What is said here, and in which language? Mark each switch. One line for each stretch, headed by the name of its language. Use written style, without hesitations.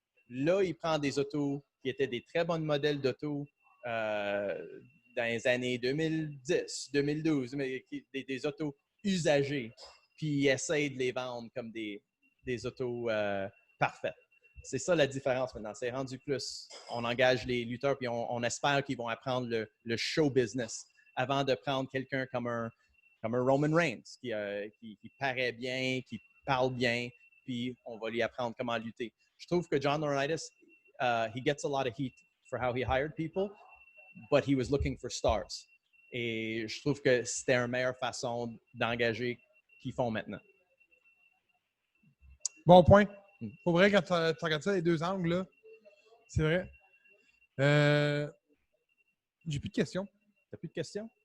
French: Là, il prend des autos qui étaient des très bons modèles d'autos dans les années 2010, 2012, mais des autos usagées, puis il essaie de les vendre comme des autos parfaites. C'est ça la différence maintenant. C'est rendu plus. On engage les lutteurs, puis on espère qu'ils vont apprendre le show business avant de prendre quelqu'un comme un Roman Reigns qui paraît bien, qui parle bien, puis on va lui apprendre comment lutter. Je trouve que
English: John Laurinaitis, he gets a lot of heat for how he hired people, but he was looking for stars.
French: Et je trouve que c'était une meilleure façon d'engager qu'ils font maintenant. Bon point. Pour vrai, quand tu regardes ça, les deux angles, là, c'est vrai. J'ai plus de questions. T'as plus de questions?